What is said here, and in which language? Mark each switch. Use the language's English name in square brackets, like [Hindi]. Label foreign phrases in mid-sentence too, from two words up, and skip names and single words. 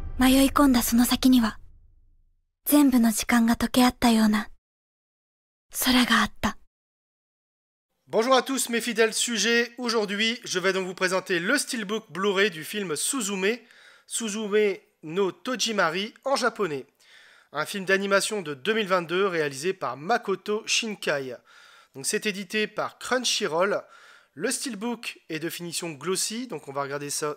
[Japanese] 迷い込んだその先には、全部の時間が溶け合ったような空があった。 [French] Bonjour à tous mes fidèles sujets, aujourd'hui je vais donc vous présenter le steelbook Blu-ray du film Suzume, Suzume no Tojimari en japonais. Un film d'animation de 2022 réalisé par Makoto Shinkai. Donc c'est édité par Crunchyroll. Le steelbook est de finition glossy, donc on va regarder ça.